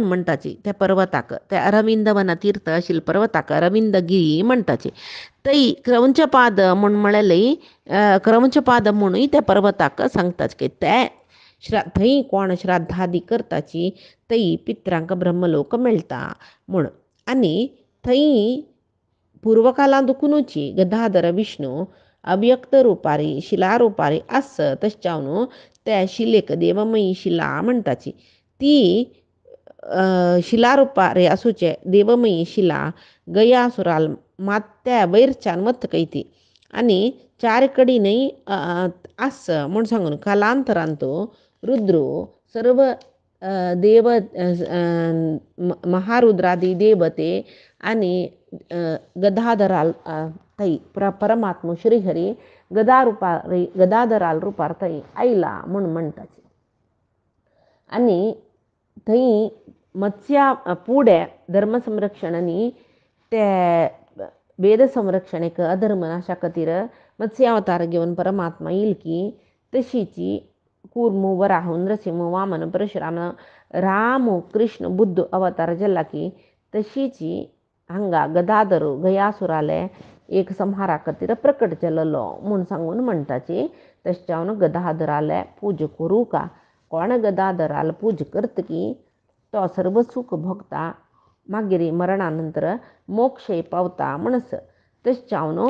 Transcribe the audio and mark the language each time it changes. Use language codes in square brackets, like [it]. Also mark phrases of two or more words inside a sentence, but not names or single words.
[kok] म्हणटाची त्या पर्वताक त्या अरविंदवन तीर्थ आशिल्ले पर्वताक अरविंदगिरी म्हणटाची थंय क्रौंचपाद म्हूण म्हणलेली क्रौंचपाद म्हणूय त्या पर्वताक सांगताच की ते थंय कोण श्राद्धादी करताची थंय पित्रांक ब्रह्मलोक मेळटा म्हूण आणि थंय पूर्वकालां दुखुनूची गदाधर विष्णू अव्यक्त रुपारी शिला रुपारी आस तशें त्या शिलेक देवमयी शिला म्हणटाची ती शिला रुपारी आसूचे देवमयी शिला गयासुराल मात्या वैरच्यान वतकय ती आणि 4 कडीनय आस म्हूण सांगून कालांतरांतू रुद्रो सर्व देव महारुद्रादी देवते आणि गदाधराल थंय परमात्मा श्रीहरी गदाधराल रुपार थंय आयला म्हूण म्हणटाची आणि थंय मत्स्या पुढे धर्मसंरक्षणांनी ते वेद संरक्षणेक अधर्म नाशा खातीर मत्स्यावतार घेवन परमात्मा येईल की तशीची कूर्मु वराह नृसिंह वामन परशुराम राम कृष्ण बुद्ध अवतार जल्ला की तशीची हांगा गदाधर गयासुराले एक संहारा खातीर प्रकट जाल्लो म्हूण सांगून म्हणटाची तशें गदाधराले पूज करूं का कोण गदाधराल पूज करता की तो सर्व सुख भोगता मागीर मरणानंतर मोक्षय पावता म्हणस तशें